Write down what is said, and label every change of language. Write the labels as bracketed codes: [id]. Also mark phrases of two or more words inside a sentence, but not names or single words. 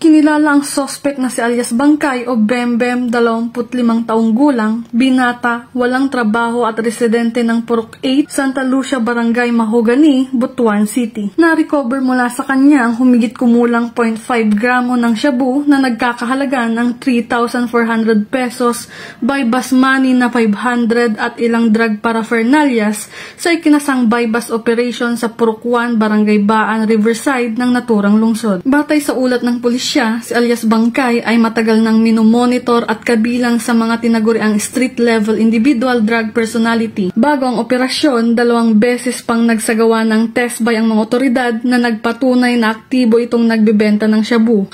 [tl] Kinilala ang suspect na si alias Bangkay o Bembem, 25 taong gulang, binata, walang trabaho at residente ng Purok 8, Santa Lucia, Barangay Mahogany, Butuan City. Na-recover mula sa kanya ang humigit kumulang 0.5 gramo ng shabu na nagkakahalaga ng 3,400 pesos, [en] buy bust money [tl] na 500 at ilang [en] drug paraphernalias [tl] sa ikinasang [en] buy bust operation [tl] sa Purok 1, Barangay Baan, Riverside ng naturang lungsod. Batay sa ulat ng pulisya, si alias Bangkay ay matagal nang minomonitor at kabilang sa mga tinaguriang [en] street-level individual drug personality. [tl] Bago ang operasyon, 2 beses pang nagsagawa ng [en] test by [tl] ang mga otoridad na nagpatunay na aktibo itong nagbebenta ng shabu.